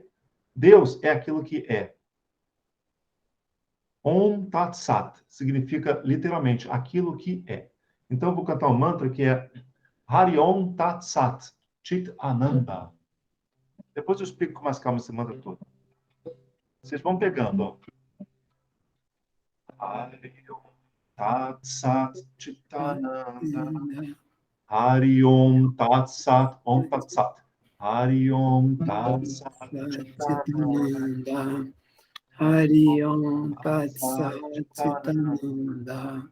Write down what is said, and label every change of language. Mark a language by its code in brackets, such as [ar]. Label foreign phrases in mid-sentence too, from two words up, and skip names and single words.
[pt] Deus é aquilo que é. [sa] ॐ तत् सत् [pt] significa literalmente aquilo que é. Então eu vou cantar um mantra que é [sa] हरि ॐ तत् सत् चित् आनन्द. [pt] Depois eu explico com mais calma esse mantra todo. Vocês vão pegando, ó. [sa] हरि ॐ तत् सत् चित् आनन्द. हरि ॐ तत् सत् ॐ तत् सत्. हरि ॐ तत् सत् चित् आनन्द. हरि ॐ तत् सत् चिदानन्द.